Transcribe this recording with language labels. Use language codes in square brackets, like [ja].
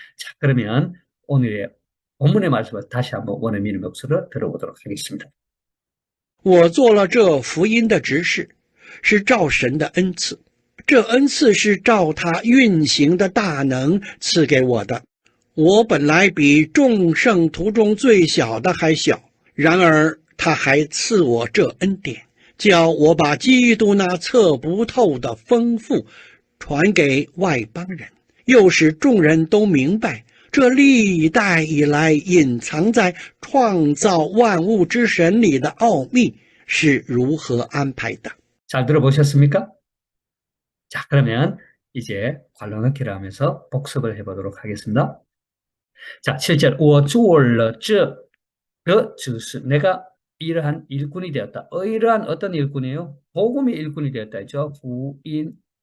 [ko] 자, 그러면 오늘의 본문의 말씀을 다시 한번 원어민의 목소리로 들어보도록 하겠습니다. [zh] 我做了这福音的执事，是照神的恩赐。这恩赐是照他运行的大能赐给我的。我本来比众圣徒中最小的还小，然而他还赐我这恩典，叫我把基督那测不透的丰富传给外邦人，又使众人都明白这历代以来隐藏在创造万物之神里的奥秘是如何安排的。 [ko] 잘 들어보셨습니까? 자, 그러면 이제 관람학기를 하면서 복습을 해보도록 하겠습니다. 자, 7절, [zh] 我做了这个指示, [ko] 내가 이러한 일꾼이 되었다. 이러한 어떤 일꾼이에요? 복음의 일꾼이 되었다 했죠. 후인.